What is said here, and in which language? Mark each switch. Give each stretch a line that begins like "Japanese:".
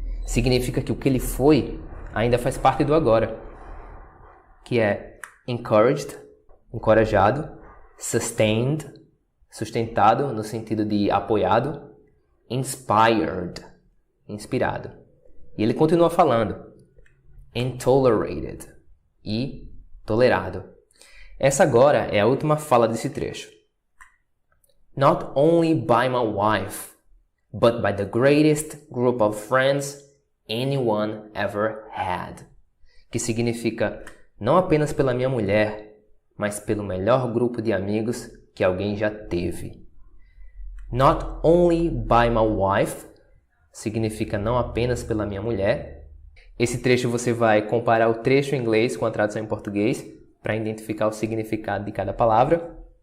Portuguese: Significa que o que ele foi ainda faz parte do agora, que é encouraged, encorajado, sustained, sustentado no sentido de apoiado, inspired, inspirado. E ele continua falando,
English: and tolerated,
Portuguese: e tolerado. Essa agora é a última fala desse trecho.
English: Not only by my wife, but by the greatest group of friends anyone ever had.
Portuguese: Que significa não apenas pela minha mulher, mas pelo melhor grupo de amigos que alguém já teve.
English: Not only by my wife
Portuguese: significa não apenas pela minha mulher. Esse trecho você vai comparar o trecho em inglês com a tradução em português para identificar o significado de cada palavra.